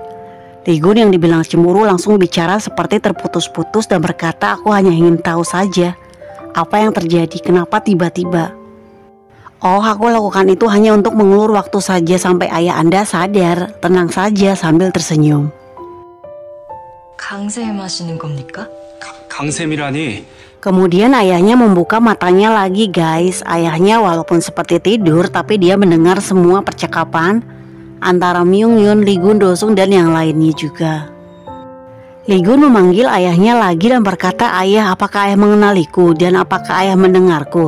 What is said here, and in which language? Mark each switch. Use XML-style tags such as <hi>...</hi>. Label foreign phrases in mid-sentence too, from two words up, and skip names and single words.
<id>Lee Gun yang dibilang cemburu langsung bicara seperti terputus-putus dan berkata, aku hanya ingin tahu saja apa yang terjadi, kenapa tiba-tiba. Oh, aku lakukan itu hanya untuk mengulur waktu saja sampai ayah Anda sadar. Tenang saja sambil tersenyum.</id> <ko>강세임하시는 겁니까? 강샘이라니.</ko> <id>Kemudian ayahnya membuka matanya lagi guys. Ayahnya walaupun seperti tidur tapi dia mendengar semua percakapan antara Myung Yun, Lee Gun, Dosung dan yang lainnya juga. Lee Gun memanggil ayahnya lagi dan berkata, ayah, apakah ayah mengenaliku dan apakah ayah mendengarku?</id>